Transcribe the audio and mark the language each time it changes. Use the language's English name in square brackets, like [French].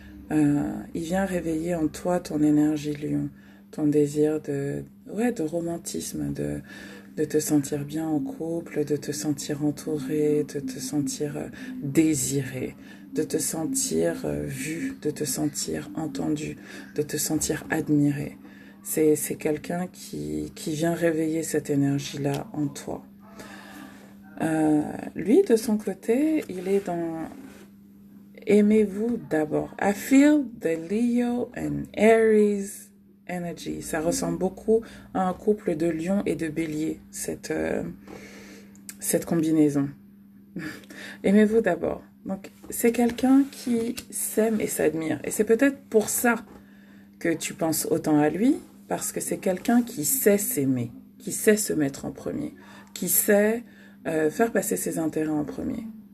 [French] Il vient réveiller en toi ton énergie lion, ton désir de romantisme, de te sentir bien en couple, de te sentir entouré, de te sentir désiré, de te sentir vu, de te sentir entendu, de te sentir admiré. C'est quelqu'un qui vient réveiller cette énergie-là en toi. Lui, de son côté, il est dans... Aimez-vous d'abord. [English] I feel the Leo and Aries energy. [French] Ça ressemble beaucoup à un couple de lion et de bélier, cette combinaison. Aimez-vous d'abord. Donc, c'est quelqu'un qui s'aime et s'admire. Et c'est peut-être pour ça que tu penses autant à lui, parce que c'est quelqu'un qui sait s'aimer, qui sait se mettre en premier, qui sait faire passer ses intérêts en premier.